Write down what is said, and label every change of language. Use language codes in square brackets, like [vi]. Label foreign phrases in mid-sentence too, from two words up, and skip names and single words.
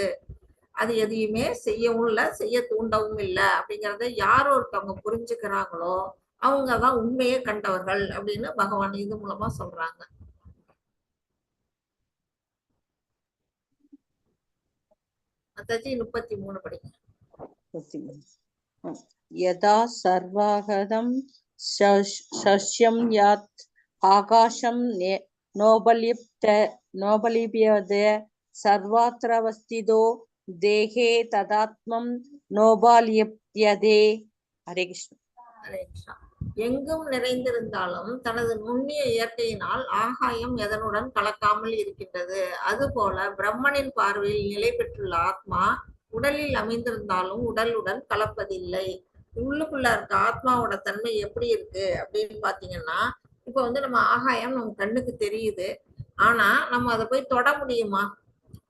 [ta] அது எதையுமே செய்யவும் இல்லை, செய்ய தூண்டவும் இல்லை. அப்படிங்கிறத யார் ஒருத்தவங்க புரிஞ்சுக்கிறாங்களோ அவங்கதான் உண்மையை கண்டவர்கள் அப்படின்னு பகவான் இது மூலமா சொல்றாங்க. அத்தாச்சி 33 படிங்க. [sa] यदा सर्वागतं शस्यं यत् आकाशं नोपलिप्यते सर्वत्रावस्थितो देहे तदात्मं नोपलिप्यते। हरे कृष्ण। हरे कृष्ण. [ta] எங்கும் நிறைந்திருந்தாலும் தனது நுண்ணிய இயற்கையினால் ஆகாயம் எதனுடன் கலக்காமல் இருக்கின்றது. அதுபோல பிரம்மனின் பார்வையில் நிலை பெற்றுள்ள ஆத்மா உடலில் அமைந்திருந்தாலும் உடலுடன் கலப்பதில்லை. உள்ளுக்குள்ள இருக்க ஆத்மாவோட தன்மை எப்படி இருக்கு அப்படின்னு பாத்தீங்கன்னா, இப்ப வந்து நம்ம ஆகாயம் நம்ம கண்ணுக்கு தெரியுது, ஆனா நம்ம அதை போய் தொட முடியுமா?